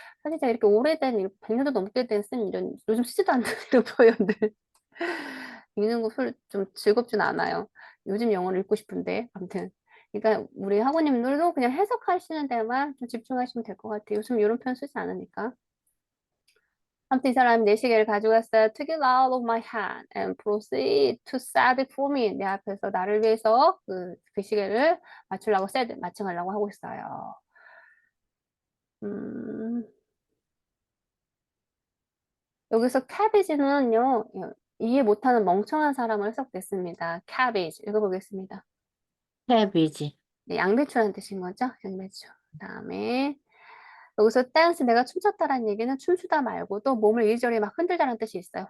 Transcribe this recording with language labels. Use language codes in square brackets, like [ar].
[ko] 사실 제가 이렇게 오래된 100년도 넘게 쓴 이런 요즘 쓰지도 않는 이런 표현들 읽는 거 별로 좀 즐겁진 않아요. 요즘 영어를 읽고 싶은데 아무튼 그러니까 우리 학우님들도 그냥 해석하시는 데만 좀 집중하시면 될 것 같아요. 요즘 이런 표현 쓰지 않으니까. 아무튼 이 사람이 내 시계를 가져갔어요. [en] Took it out of my hand and proceed to set it for me. [ko] 내 앞에서 나를 위해서 그 시계를 맞춰가려고 하고 있어요. 음, 여기서 cabbage는요, 이해 못하는 멍청한 사람을 해석됐습니다. cabbage 읽어보겠습니다. [en] cabbage, [ko] 네, 양배추라는 뜻인 거죠? 양배추. 그다음에 여기서 댄스 내가 춤췄다라는 얘기는 춤추다 말고도 몸을 이리저리 막 흔들다는 뜻이 있어요.